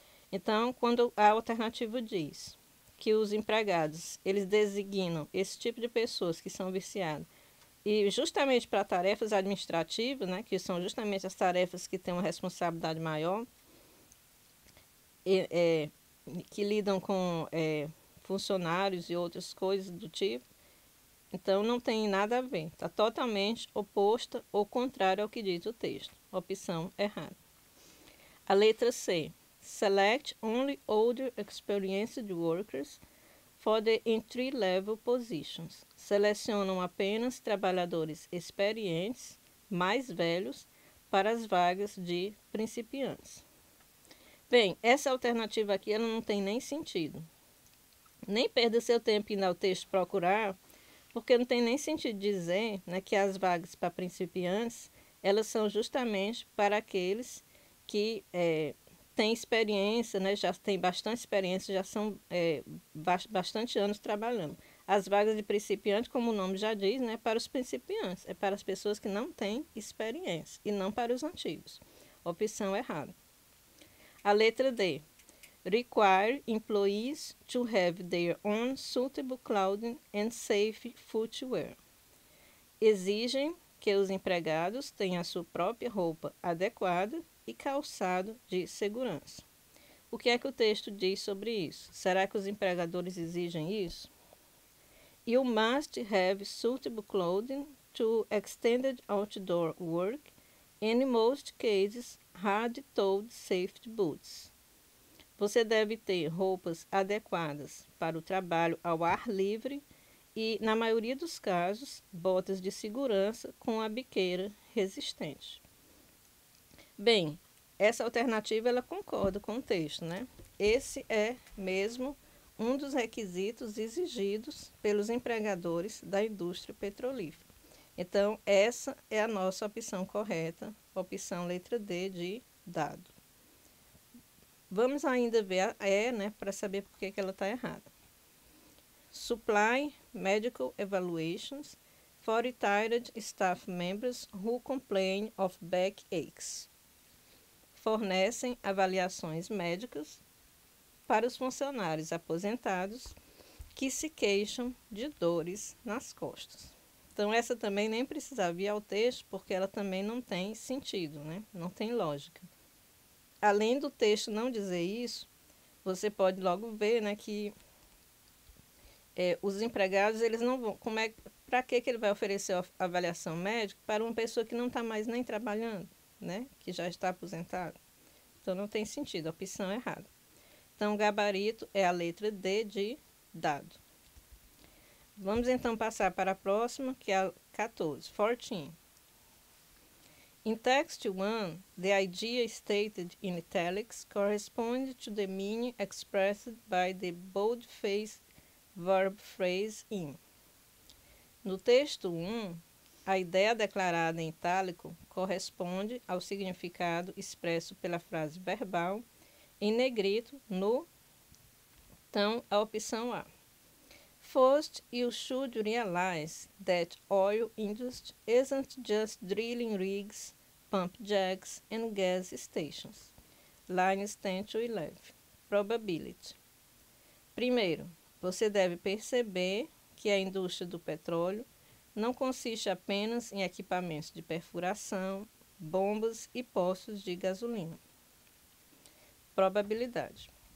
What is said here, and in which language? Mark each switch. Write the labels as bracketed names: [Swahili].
[Portuguese] Então, quando a alternativa diz que os empregados eles designam esse tipo de pessoas que são viciadas e justamente para tarefas administrativas, né, que são justamente as tarefas que têm uma responsabilidade maior, que lidam com funcionários e outras coisas do tipo, então, não tem nada a ver. Está totalmente oposta ou contrária ao que diz o texto. Opção errada. A letra C. [English] Select only older experienced workers for the entry-level positions. [Portuguese] Selecionam apenas trabalhadores experientes, mais velhos, para as vagas de principiantes. Bem, essa alternativa aqui ela não tem nem sentido. Nem perda seu tempo indo ao texto procurar, porque não tem nem sentido dizer, né, que as vagas para principiantes, elas são justamente para aqueles que têm experiência, né, já têm bastante experiência, já são bastante anos trabalhando. As vagas de principiante, como o nome já diz, né, para os principiantes, é para as pessoas que não têm experiência e não para os antigos. Opção errada. A letra D. [English] Require employees to have their own suitable clothing and safe footwear. [Portuguese] Exigem que os empregados tenham a sua própria roupa adequada e calçado de segurança. O que é que o texto diz sobre isso? Será que os empregadores exigem isso? [English] You must have suitable clothing to extended outdoor work and, in most cases, hard-toed safety boots. [Portuguese] Você deve ter roupas adequadas para o trabalho ao ar livre e, na maioria dos casos, botas de segurança com a biqueira resistente. Bem, essa alternativa ela concorda com o texto, né? Esse é mesmo um dos requisitos exigidos pelos empregadores da indústria petrolífera. Então, essa é a nossa opção correta, opção letra D de dado. Vamos ainda ver a E, né, para saber por que ela está errada. [English] Supply medical evaluations for retired staff members who complain of backaches. [Portuguese] Fornecem avaliações médicas para os funcionários aposentados que se queixam de dores nas costas. Então, essa também nem precisava ir ao texto, porque ela também não tem sentido, né? Não tem lógica. Além do texto não dizer isso, você pode logo ver, né, que os empregados, eles não vão... Para que ele vai oferecer a avaliação médica para uma pessoa que não está mais nem trabalhando, né? Que já está aposentada? Então, não tem sentido, a opção é errada. Então, o gabarito é a letra D de dado. Vamos então passar para a próxima, que é a 14, 14. [English] In text 1, the idea stated in italics corresponds to the meaning expressed by the bold-faced verb phrase in. [Portuguese] No texto 1, a ideia declarada em itálico corresponde ao significado expresso pela frase verbal em negrito no... Então, a opção A. [English] First, you should realize that oil industry isn't just drilling rigs, pump jacks, and gas stations. Lines 10 to 11. Probability. [Portuguese] Primeiro, você deve perceber que a indústria do petróleo não consiste apenas em equipamentos de perfuração, bombas e postos de gasolina. Probabilidade.